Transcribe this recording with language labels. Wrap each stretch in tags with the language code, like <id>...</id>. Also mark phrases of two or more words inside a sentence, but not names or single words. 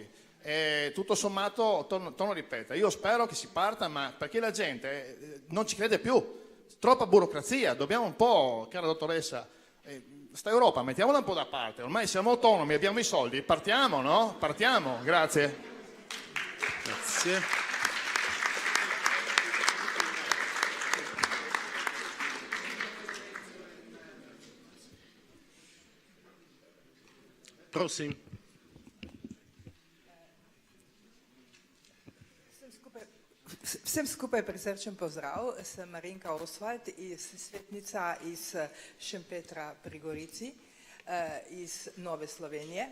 <it>Tutto sommato, torno a ripetere, io spero che si parta, ma perché la gente non ci crede più. Troppa burocrazia, dobbiamo un po', cara dottoressa, sta Europa mettiamola un po' da parte, ormai siamo autonomi, abbiamo i soldi, partiamo, no? Partiamo, grazie. Grazie.</it> <sl>Prosim. Vsem skupaj prisrčen pozdrav, sem Marinka Oswald, svetnica iz Šempetra pri Gorici, iz Nove Slovenije.</sl>